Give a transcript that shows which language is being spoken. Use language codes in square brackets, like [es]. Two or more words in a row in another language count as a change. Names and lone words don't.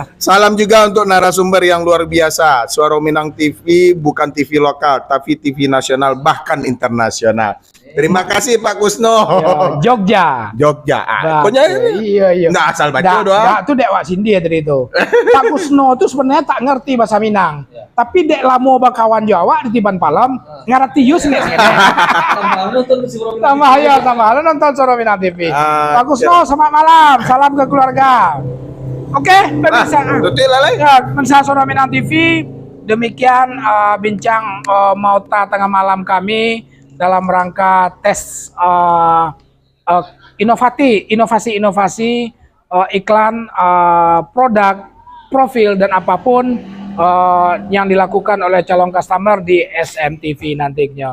[id] Salam juga untuk narasumber yang luar biasa. Suara Minang TV bukan TV lokal, tapi TV nasional bahkan internasional. Terima kasih Pak Gusno. Jogja. Pokoknya iya. Nggak asal baca doang. Nggak, itu dek Wak Cindy ya tadi itu. Pak Gusno itu sebenarnya tak ngerti bahasa Minang. [min] Tapi dek lamo bakawan Jawa di Tiban Palem ngerti yus nih. [id] Tambah nonton Suara Minang TV. Pak Gusno, selamat malam. Salam ke keluarga. Oke, pemirsa. Pemirsa Suara Minang TV, demikian bincang Mauta tengah malam kami dalam rangka tes inovasi iklan produk, profil dan apapun yang dilakukan oleh calon customer di SMTV nantinya.